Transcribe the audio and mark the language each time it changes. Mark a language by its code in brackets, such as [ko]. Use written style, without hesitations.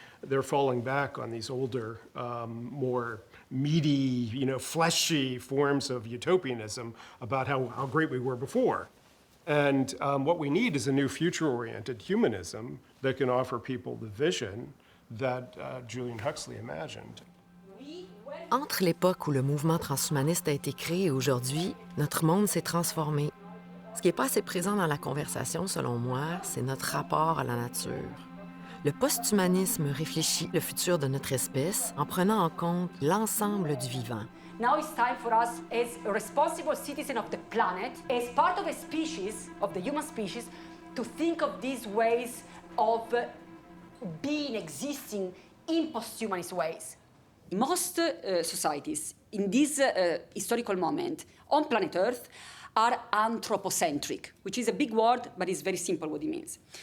[en] They're falling back on these older, more meaty, fleshy forms of utopianism about how great we were before. And what we need is a new future-oriented humanism that can offer people the vision that Julian Huxley imagined. [fr] Entre l'époque où le mouvement transhumaniste a été créé et aujourd'hui, notre monde s'est transformé. Ce qui n'est pas assez présent dans la conversation, selon moi, c'est notre rapport à la nature. Le posthumanisme réfléchit le futur de notre espèce en prenant en compte l'ensemble du vivant. [en] Now it's time for us, as a responsible citizen of the planet, as part of a species, of the human species, to think of these ways of being, existing in posthumanist ways. Most societies in this historical moment on planet Earth are anthropocentric, which is a big word, but it's very simple what it means.